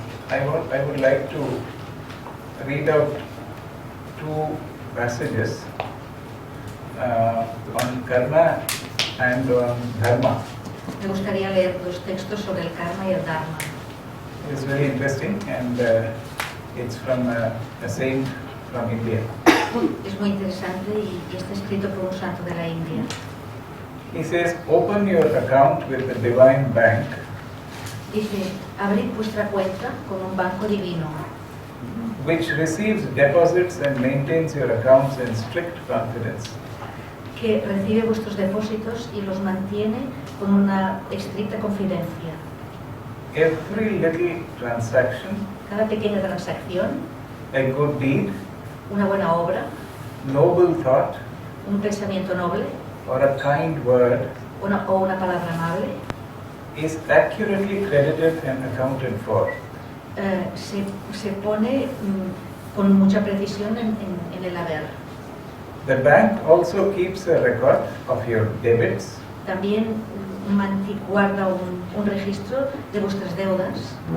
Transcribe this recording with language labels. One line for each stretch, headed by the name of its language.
English: I would like to read out two passages on karma and on dharma.
Spanish: Me gustaría leer dos textos sobre el karma y el dharma.
English: It's very interesting, and it's from a saint from India.
Spanish: Es muy interesante y está escrito por un santo de la India.
English: He says, open your account with the divine bank,
Spanish: Dice, abrid vuestra cuenta con un banco divino,
English: which receives deposits and maintains your accounts in strict confidence.
Spanish: que recibe vuestros depósitos y los mantiene con una estricta confidencia.
English: Every little transaction,
Spanish: Cada pequeña transacción,
English: a good deed,
Spanish: una buena obra,
English: noble thought,
Spanish: un pensamiento noble
English: or a kind word
Spanish: o una palabra amable,
English: is accurately credited and accounted for.
Spanish: se pone con mucha precisión en el haber.
English: The bank also keeps a record of your debits,
Spanish: También guarda un registro de vuestras deudas,